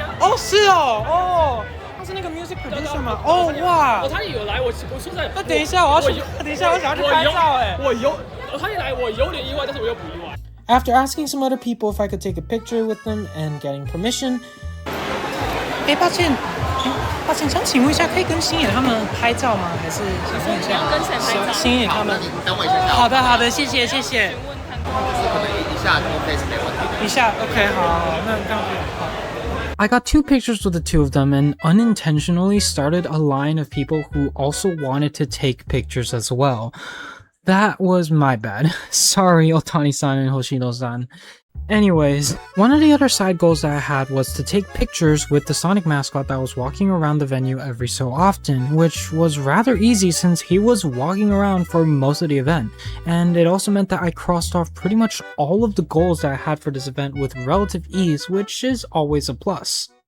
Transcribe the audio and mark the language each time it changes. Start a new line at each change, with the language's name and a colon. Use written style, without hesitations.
Chinese: 哦，是哦，他是那个 music producer 吗？哦，哇！他也有来，我说实在，那等一下，我想要去拍照哎。他一来，我有点意外，但是我又不意外。
English: After asking some other people if I could take a picture with them and getting permission,
Chinese: 抱歉，想请问一下，可以跟星野他们拍照吗？还是想问一下？跟谁拍照？星野他们。你等我一下。好的，谢谢。可能一下DPlayz没问题。一下 ，OK， 好，那这样子好。
English: I got 2 pictures with the 2 of them and unintentionally started a line of people who also wanted to take pictures as well. That was my bad. Sorry, Otani-san and Hoshino-san. Anyways, one of the other side goals that I had was to take pictures with the Sonic mascot that was walking around the venue every so often, which was rather easy since he was walking around for most of the event, and it also meant that I crossed off pretty much all of the goals that I had for this event with relative ease, which is always a plus.